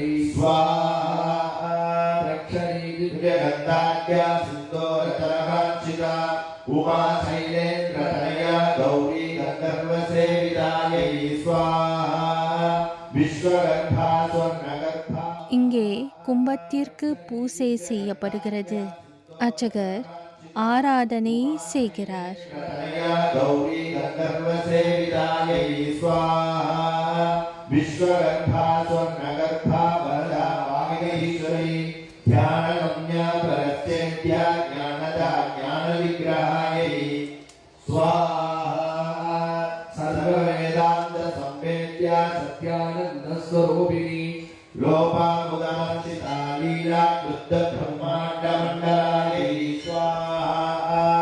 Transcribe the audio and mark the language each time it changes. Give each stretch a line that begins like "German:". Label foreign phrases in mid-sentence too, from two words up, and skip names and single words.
Sanskrit: स्वाहा रक्षणी दिव्यगन्धाख्या सिन्दूरतरकाञ्चिता उमा शैलेन्द्रतनया गौरी गन्धर्वसेवितायै स्वाहा विश्वगर्भा स्वर्णगर्भा
Tamil: இங்கே கும்பத்திற்கு பூசை செய்யப்படுகிறது. அர்ச்சகர் ஆராதனை செய்கிறார்.
Sanskrit: तनया गौरी गन्धर्वसेवितायै स्वाहा विश्वगर्भा स्वर्णगर्भा वरदा वाग्देश्वरी ध्यानगम्या परस्येत्या ज्ञानदा ज्ञानविग्रहायै स्वाहा सर्ववेदान्तसंवेद्या सत्यानन्दस्वरूपिणी लोपामुदमर्चिता लीला कृद्धब्रह्माण्डमण्डलायै स्वाहा